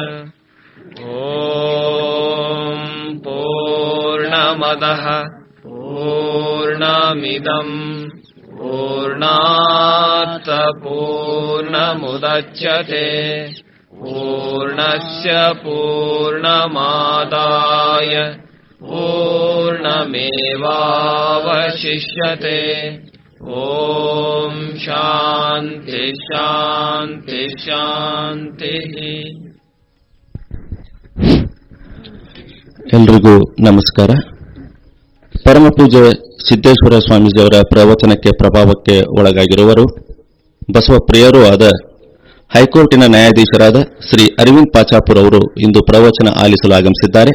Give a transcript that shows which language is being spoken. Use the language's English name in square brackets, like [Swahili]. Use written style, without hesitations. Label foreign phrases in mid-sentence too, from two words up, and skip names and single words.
[Sanskrit] ಓಂ ಪೂರ್ಣಮದಃ ಪೂರ್ಣಮಿದಂ ಪೂರ್ಣಾತ್ ಪೂರ್ಣಮುದಚ್ಯತೆ ಪೂರ್ಣಸ್ಯ ಪೂರ್ಣಮಾದಾಯ ಪೂರ್ಣಮೇವಾವಶಿಷ್ಯತೆ ಓಂ ಶಾಂತಿ ಶಾಂತಿ ಶಾಂತಿ. [Kannada] ಎಲ್ರಿಗೂ ನಮಸ್ಕಾರ. ಪರಮಪೂಜ್ಯ ಸಿದ್ದೇಶ್ವರ ಸ್ವಾಮೀಜಿಯವರ ಪ್ರವಚನಕ್ಕೆ ಪ್ರಭಾವಕ್ಕೆ ಒಳಗಾಗಿರುವರು ಬಸವಪ್ರಿಯರೂ ಆದ ಹೈಕೋರ್ಟಿನ ನ್ಯಾಯಾಧೀಶರಾದ ಶ್ರೀ ಅರವಿಂದ್ ಪಾಚಾಪುರ್ ಅವರು ಇಂದು ಪ್ರವಚನ ಆಲಿಸಲು ಆಗಮಿಸಿದ್ದಾರೆ.